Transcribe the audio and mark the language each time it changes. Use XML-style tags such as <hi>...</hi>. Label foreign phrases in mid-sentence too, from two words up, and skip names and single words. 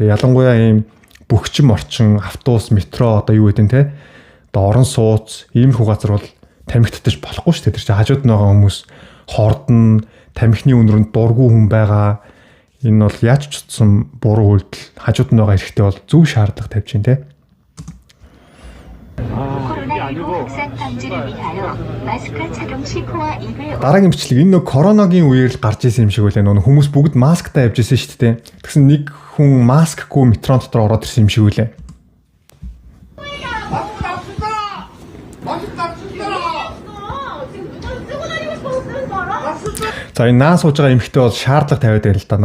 <mn>Ялангуяа ийм бөхчм орчин, автобус, метро одоо юу гэдэг нь те. Одоо орон сууц, иймэрхүү газар бол тамхитдаж болохгүй штэ. Тэр чинь хажууд нь байгаа хүмүүс хордон, тамхины үнэрэнд дургүй хүн байгаа. Энэ бол яаж ч утсан буруу үйлдэл хажууд нь байгаа эрхтэй бол зөв шаардлага тавьж байна те.</mn> <ko>코로나19 확산 방지를 위하여 마스크 착용 시코와 입을</ko> <mn>Дараагийн бичлэг энэ нэг коронагийн үеэр л гарч исэн юм шиг үлээ. Нөө хүмүүс бүгд масктай явж исэн шүү дээ. Тэгсэн нэг хүн маскгүй метрон дотор ороод ирсэн юм шиг үлээ. За энэ наа сууж байгаа эмэгтэй бол шаардлага тавиад байл л да.</mn>